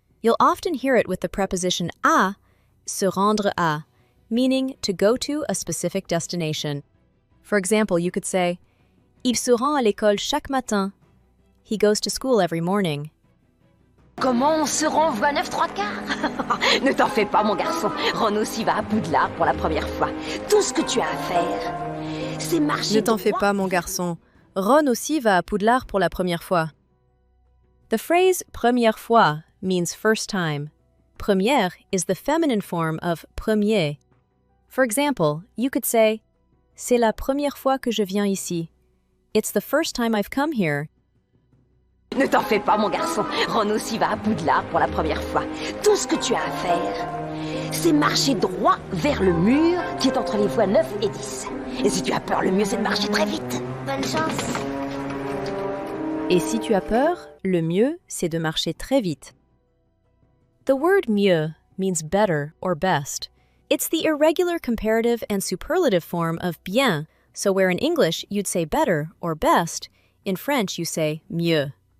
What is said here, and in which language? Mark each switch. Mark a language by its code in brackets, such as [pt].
[en] You'll often hear it with the preposition à, [fr] se rendre à, [en] meaning to go to a specific destination. For example, you could say, [fr] il se rend à l'école chaque matin. [en] He goes to school every morning. [fr] Comment on se rend voie 9, 3 quarts? Ne t'en fais pas, mon garçon. Ron aussi va à Poudlard pour la première fois. Tout ce que tu as à faire, c'est marcher. Ne t'en fais pas, mon garçon. Ron aussi va à Poudlard pour la première fois. [en] The phrase première fois means first time. Première is the feminine form of premier. For example, you could say, [fr] c'est la première fois que je viens ici. [en] It's the first time I've come here. [fr] Ne t'en fais pas, mon garçon. Ron aussi va à Poudlard pour la première fois. Tout ce que tu as à faire, c'est marcher droit vers le mur qui est entre les voies 9 et 10. Et si tu as peur, le mieux c'est de marcher très vite. Bonne chance. Et si tu as peur, le mieux, c'est de marcher très vite. [en] The word mieux means better or best. It's the irregular comparative and superlative form of bien, so where in English you'd say better or best, in French you say mieux.